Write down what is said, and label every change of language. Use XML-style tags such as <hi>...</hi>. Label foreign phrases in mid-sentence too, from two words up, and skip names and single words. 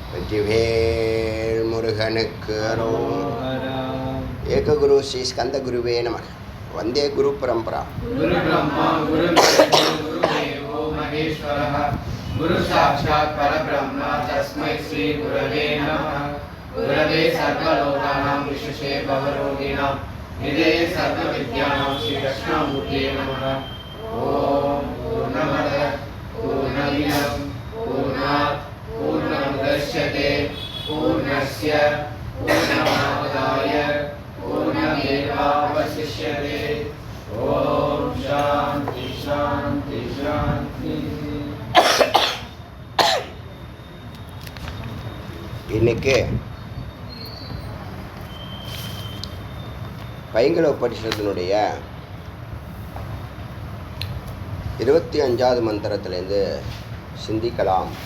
<ta>வெற்றிவேல் முருகனுக்கு அரோகரா.</ta> <sa>एकगुरु श्री स्कन्द गुरवे नमः. वन्दे गुरु परम्परा. गुरु ब्रह्मा गुरु विष्णु गुरु देवो महेश्वरः गुरु साक्षात् परब्रह्म तस्मै श्री गुरवे नमः. गुरवे सर्वलोकानां विशेषे भवरोगिणाम् निधे सर्व विद्यानां श्री कृष्णमूर्ते नमः. ॐ पूर्णमद पूर्णमिदं पूर्णात् पूर्णमुदच्यते पूर्णस्य पूर्णमादाय पूर्णमेवावशिष्यते. ॐ शान्ति शान्ति शान्ति.</sa> <ta>இன்னைக்கு பைங்கல உபனிஷத்தினுடைய 25வது மந்திரத்திலேருந்து சிந்திக்கலாம்.</ta>